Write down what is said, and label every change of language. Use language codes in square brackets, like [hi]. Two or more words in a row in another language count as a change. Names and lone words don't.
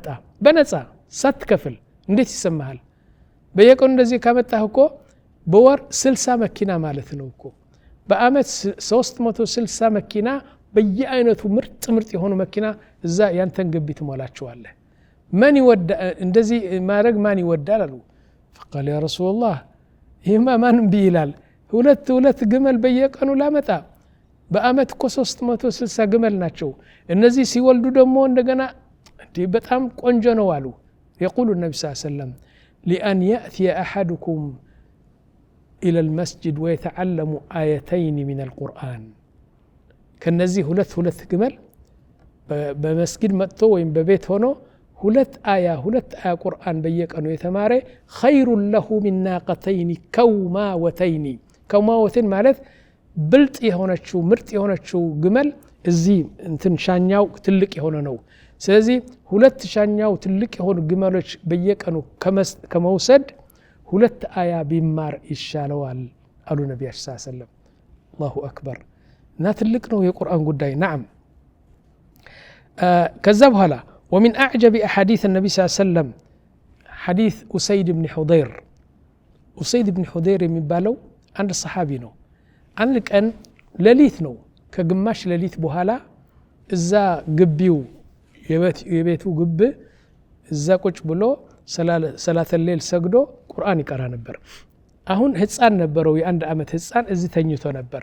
[am] በነፃ ሳትከፍል እንዴት ይሰማሃል በየቀኑ እንደዚህ ካመጣህ እኮ በወር 60 መኪና ማለት ነው እኮ በአመት 360 መኪና በየአይነቱ ምርጥ የሆኑ መኪና እዛ ያንተን ግቢ ትሞላቸዋለህ ማን ይወዳ እንደዚህ ማድረግ ማን ይወዳል አሉ [ar] فقال يا رسول الله [am] ይሄማ ማንም ቢይላል ሁለት ግመል በየቀኑ ላመጣ በአመት እኮ 360 ግመል ናቸው እነዚህ ሲወልዱ ደግሞ እንደገና በጣም ቆንጆ ነው አሉ [ar] يقول النبي صلى الله عليه وسلم لأن يأتي أحدكم إلى المسجد ويتعلم آيتين من القرآن كنزي [am] ሁለት ግመል በመስጊድ መጥቶ ወይም በቤት ሆኖ ሁለት አያ ቁርአን በየቀኑ የተማረ خير [ar] له من ناقتين كوماوتين [am] ማለት ብልጥ የሆነችው ምርጥ የሆነችው ግመል እዚህ እንትን ሻኛው ትልቅ የሆነ ነው ስለዚህ ሁለት ሻኛው ትልቅ የሆኑ ግመሎች በየቀኑ ከመውሰድ ሁለት አያ ቢማር ይሻለዋል አሉ ነብያችን [ar] صلى الله عليه وسلم الله أكبر [am] እና ትልቅ ነው የቁርአን ጉዳይ نعم ከዛ በኋላ [ar] ومن اعجب احاديث النبي صلى الله عليه وسلم حديث أسيد بن حضير [am] የሚባለው አንድ ሰሃቢ ነው አንድ ቀን ሌሊት ነው ከግማሽ ሌሊት በኋላ እዛ ግቢው የቤቱ ግብ እዛ ቁጭ ብሎ [ar] صلاة الليل [am] ሰግዶ ቁርአን ይቀራ ነበር አሁን ህፃን ነበረው የአንድ አመት ህፃን እዚህ ተኝቶ ነበር